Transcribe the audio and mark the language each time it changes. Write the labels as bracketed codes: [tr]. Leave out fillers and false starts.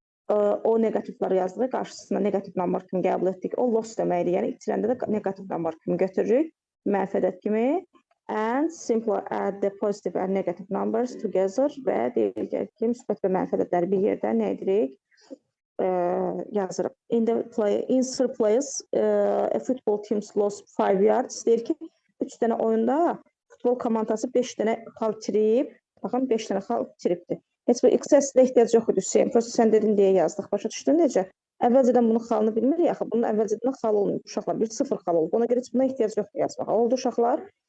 [az] O negativləri yazdıq, qarşısına negative number kimi qəbul etdik. O loss deməkdir, yəni itirəndə də negative number kimi götürürük, mənfi ədəd kimi. [en] And simply add the positive and negative numbers together [az] və deyirik ki, müsbət və mənfi ədədləri bir yerdə nə edirik? Yazırıq. [en] In third place, a football team lost 5 yards. [az] Deyir ki, 3 dənə oyunda futbol komandası 5 dənə xal itirib. Baxın, 5 dənə xal itiribdir. Heç bir XS-də ehtiyac yox idi Hüseyin. Prosta sən dedin deyə yazdıq. Başa düşdün necə? Əvvəlcədən bunun xalını bilmirik axı. Bunun əvvəlcədən xal olmuyor uşaqlar. 1-0 xal olub. Ona görə heç buna ehtiyac yoxdur yazmağa. Oldu uşaqlar.